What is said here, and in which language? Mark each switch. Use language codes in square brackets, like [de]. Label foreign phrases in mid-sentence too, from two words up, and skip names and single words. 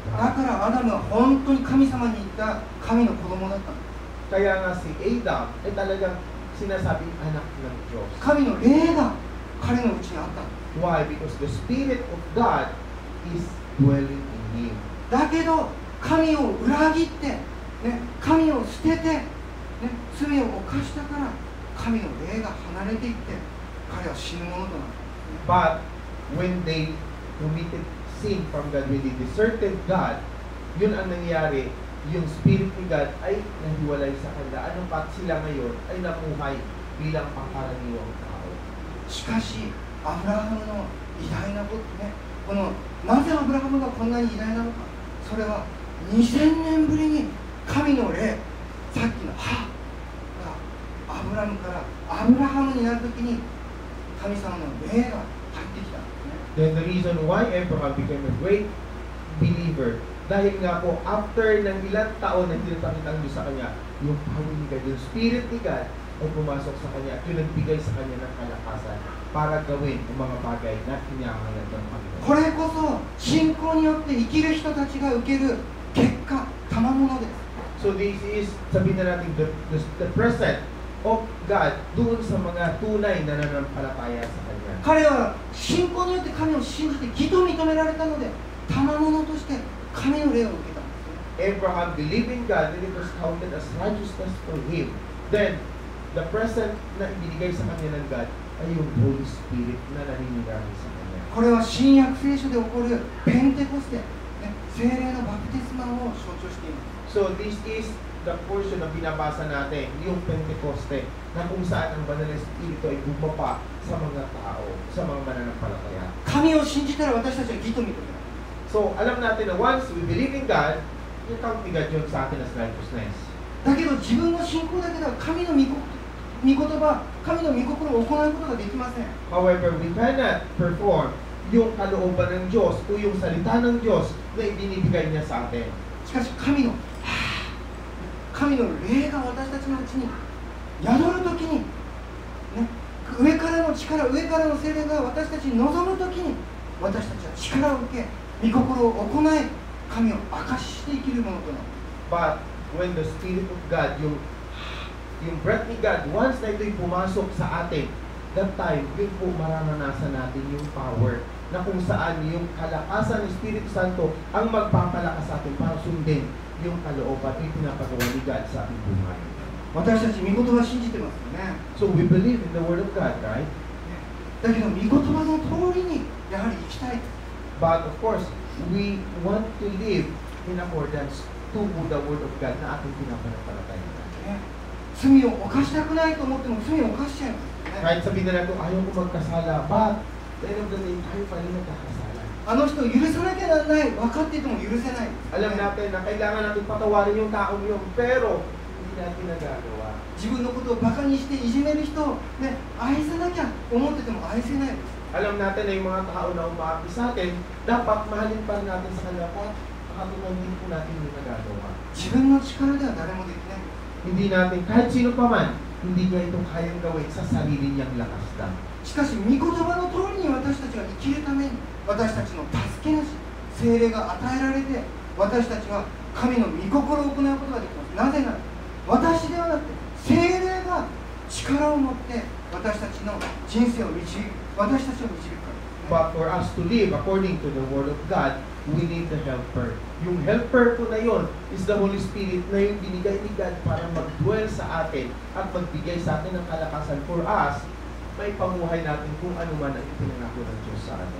[ja] だ [en] God. [ja] からアダムは本当に神様に言った神の子供だったんです。 [tl] Kaya nga si Adam ay talagang sinasabing anak ng Diyos. [ja] 神の霊が彼のうちにあったんです。 [en] Why? Because the Spirit of God is dwelling in him. [ja] だけど神を裏切って、ね、神を捨てて、ね、罪を犯したから神の霊が離れていって彼は死ぬものとなった。 [en] But when they committed sin from God, when they deserted God, [tl] yun ang nangyari, yung Spirit ni God ay nahiwalay sa kanila. Anong pat sila ngayon ay namuhay bilang pangkaraniwang tao. [ja] しかしアブラハムの偉大なことね、このなぜアブラハムがこんなに偉大なのか、それは2000年ぶりに神の霊、さっきの歯がアブラムからアブラハムになるときに神様の霊が入ってきたんですね。 [en] Then the reason why Abraham became a great believer, [tl] dahil nga po after ng ilang taon na pinapakita ang Diyos sa kanya, yung power ni God, yung Spirit ni God ay pumasok sa kanya at yung nagbigay sa kanya ng kalakasan para gawin ang mga bagay na kinahanglan ng Panginoon. [ja] これこそ信仰によって生きる人たちが受ける結果、賜物です。 [en] So this is, [tl] sabihin na natin, [en] the present of God [tl] doon sa mga tunay na nananampalataya sa Kanya. [ja] 彼は信仰によって神を信じて義と認められたので、賜物として神の霊を受けたんですね。 [en] Abraham believed in God and it was counted as righteousness for him. [tl] Then, [en] the present [tl] na ibinigay sa kanya ng God ay yung [en] Holy Spirit [tl] na naninirahan sa kanya. [ja] これは新約聖書で起こるペンテコステ、ね、聖霊のバプテスマを象徴しています。 [en] So, this is the portion [tl] na binabasa natin, yung Pentecoste, na kung saan ang banal na Espiritu ay bumaba sa mga tao, sa mga mananampalataya. [ja] 神を信じたら私たちは義と認められる。 [en] So, [tl] alam natin na [en] once we believe in God, [tl] yung count ni God yun sa atin [en] as righteousness. [ja] だけど自分の信仰だけでは神の御言葉、神の御心を行うことができません。 [en] However, we cannot perform [tl] yung kalooban ng Diyos o yung salita ng Diyos na ibinibigay niya sa atin. [ja] しかし神の霊が私たちのうちに宿るときに、ね、上からの力、上からの聖霊が私たちに望むときに、私たちは力を受け、御心を行い、神を証しして生きるものとなる。 [en] But when the Spirit of God, [tl] yung breath ni God, once na ito'y pumasok sa atin, [en] that time, [tl] yun po mararanasan natin yung power na kung saan yung kalakasan ng Espiritu Santo ang magpapalakas sa atin para sundin yung kalooban at pinapagawa ni God sa ating buhay. [ja] 私たち御言葉を信じてますよね。 [en] So we believe in the Word of God, right? [ja] だけど御言葉の通りにやはり生きたい。 [en] But of course, we want to live in accordance tungo the Word of God [tl] na ating pinapanampalataya. [ja] 罪を犯したくないと思っても罪を犯しちゃいます、ね。 [tl] Kahit sabihin na natin, ayaw ko magkasala, [en] but at the end of the day, [tl] tayo pa rin nagkakasala. [ja] あの人を許さなきゃならない、分かっていても許せない。 [tl] Alam natin na kailangan natin patawarin yung taong yun, pero hindi natin nagagawa. [ja] 自分のことをバカにしていじめる人を、ね、愛さなきゃ思ってても愛せないです。 [tl] Alam natin na yung mga tao na umaapi sa atin, dapat mahalin pa rin natin sa kanila po at makatunan din po natin yung nagagawa. [ja] 自分の力では誰もできない。 [tl] Hindi natin, kahit sino pa man, hindi niya itong kayang gawin sa sarili niyang lakas lang. [ja] しかし、御言葉の通りに私たちは生きるために、私たちの助け主、聖霊が与えられて、私たちは神の御心を行うことができます。なぜなら、私ではなくて、聖霊が力を持って私たちの人生を導く、私たちを導くから。 [en] But for us to live according to the Word of God, we need the helper. [tl] Yung helper po na yun is [en] the Holy Spirit [tl] na yung binigay ni God para mag-dwell sa atin at magbigay sa atin ng kalakasan [en] for us, [tl] may pamuhay natin kung ano man ang ipinangako ng Diyos sa atin.